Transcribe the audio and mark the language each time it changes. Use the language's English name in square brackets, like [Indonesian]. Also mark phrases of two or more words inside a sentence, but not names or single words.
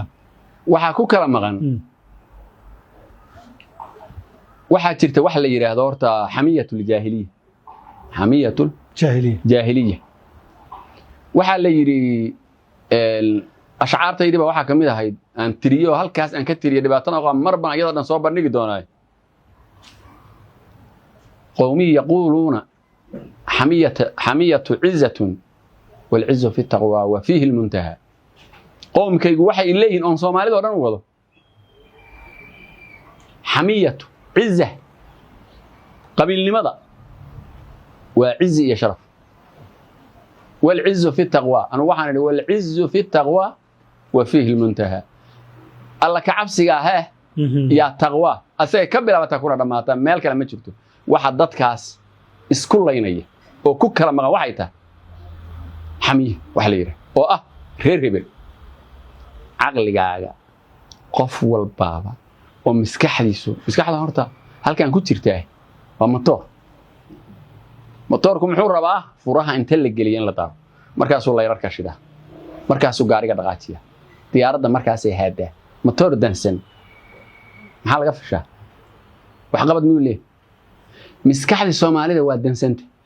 [Somali] waxa ku kala maqan waxa jirta wax la yiraahdo horta [Arabic] حمية الجاهلية [Somali] waxa la yiri ashcaartaydiba waxa kamid ahayd aan tiriyo halkaas aan ka tiriyo dhibaatana oo marba iyada dhan soo bandhigi doonaa [Arabic] قومي يقولون حمية عزة والعز في تقوى وفيه المنتهى [Somali] qowmkaygu waxay leeyihiin on Soomaalida oo dhan u wado [Arabic] حمية عزة [Somali] qabiilnimada wa izzi ya sharaf [Arabic] والعز في تقوى [Somali] ana waxaan idhi [Arabic] والعز في تقوى وفيه المنتهى [Somali] alla ka cabsiga ah ya taqwa asay ka bilaabata kuna dhamaata meel kale ma jirto waxa dadkaas isku laynaya oo ku kala maqan waxay tahay xamiye wax la yiraahdo oo ah reer hebel aqligaaga qof walbaaba oo maskaxda horta halkan ku jirtaa waa motorku muxuu rabaa furaha inta la geliyo in la daaro markaasuu layrarka shida markaasuu gaariga dhaqaajiya diyaaradda markaasay haadaa motor dansan maxaa laga fishaa wax qabad muu leeyahay miskaxda Soomaalida waa dansanta